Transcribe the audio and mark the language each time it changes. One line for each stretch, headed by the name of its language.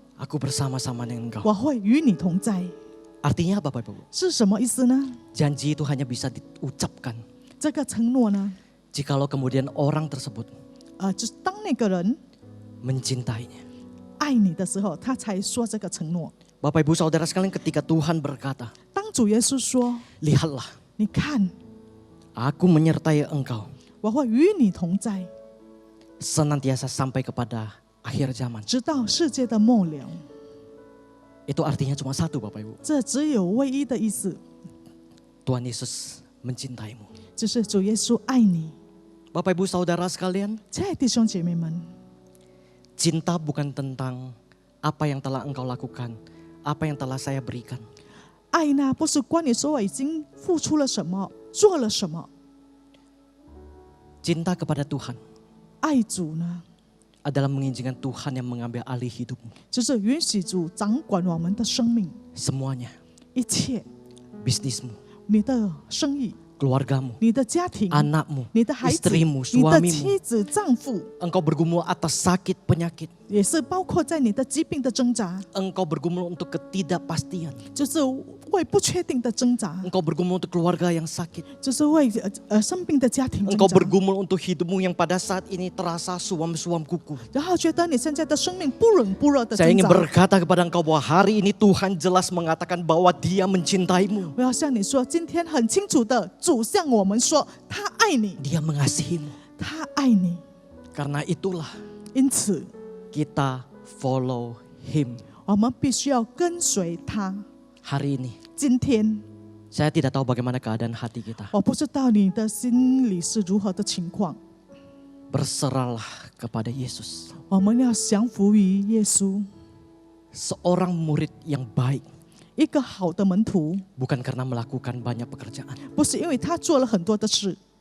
Indonesian: aku bersama-sama dengan engkau.
Chinese: 我会与你同在。
Indonesian: Artinya apa Bapak Ibu?
Chinese: 是什么意思呢？
Indonesian: Janji itu hanya bisa diucapkan
Chinese: 这个承诺呢，
Indonesian: jikalau kemudian orang tersebut
Chinese: 就是当那个人
Indonesian: mencintainya.
Chinese: 爱你的时候，他才说这个承诺。
Indonesian: Bapak Ibu Saudara sekalian, ketika Tuhan berkata,
Chinese: 当主耶稣说
Indonesian: lihatlah,
Chinese: 你看，
Indonesian: aku menyertai engkau
Chinese: 我会与你同在，
Indonesian: senantiasa sampai kepada akhir zaman.
Chinese: 直到世界的末了。
Indonesian: Itu artinya cuma satu Bapak Ibu.
Chinese: 这只有唯一的意思，
Indonesian: Tuhan Yesus mencintaimu.
Chinese: 就是主耶稣爱你。
Indonesian: Bapak Ibu Saudara sekalian,
Chinese: 亲爱的弟兄姐妹们，
Indonesian: cinta bukan tentang apa yang telah engkau lakukan, apa yang telah saya berikan.
Chinese: 爱呢不是关于说我已经付出了什么，做了什么。
Indonesian: Cinta kepada Tuhan
Chinese: 爱主呢，
Indonesian: adalah mengizinkan Tuhan yang mengambil alih hidupmu.
Chinese: 就是允许主掌管我们的生命，
Indonesian: Semuanya,
Chinese: 一切，
Indonesian: bisnismu,
Chinese: 你的生意，
Indonesian: keluargamu,
Chinese: 你的家庭，
Indonesian: anakmu,
Chinese: 你的孩子，
Indonesian: istrimu,
Chinese: 你的
Indonesian: suamimu.
Chinese: 妻子、丈夫，
Indonesian: Engkau bergumul atas sakit penyakit.
Chinese: 也是包括在你的疾病的挣扎，
Indonesian: Engkau bergumul untuk ketidakpastian.
Chinese: 就是为不确定的挣扎，
Indonesian: Engkau bergumul untuk keluarga yang sakit.
Chinese: 就是为生病的家庭挣
Indonesian: Engkau
Chinese: 扎。
Indonesian: bergumul untuk hidupmu yang pada saat ini terasa suam-suam kuku.
Chinese: 然后觉得你现在的生命不冷不热的
Indonesian: Saya
Chinese: 扎。
Indonesian: berkata kepada engkau bahwa hari ini Tuhan jelas mengatakan bahwa Dia mencintaimu.
Chinese: 我要向你说，今天很清楚的，主向我们说，他爱你，
Indonesian: Dia mengasihimu.
Chinese: 他爱你。
Indonesian: Karena itulah
Chinese: 因此，
English: kita follow Him.
Chinese: 我们必须要跟随他。
Indonesian: Hari ini
Chinese: 今天，
Indonesian: saya tidak tahu bagaimana keadaan hati kita.
Chinese: 我不知道你的心里是如何的情况，
Indonesian: Berserahlah kepada Yesus.
Chinese: 我们要降服于耶稣。
Indonesian: Seorang murid yang baik
Chinese: 一个好的门徒，
Indonesian: bukan karena melakukan banyak pekerjaan,
Chinese: 不是因为他做了很多的事，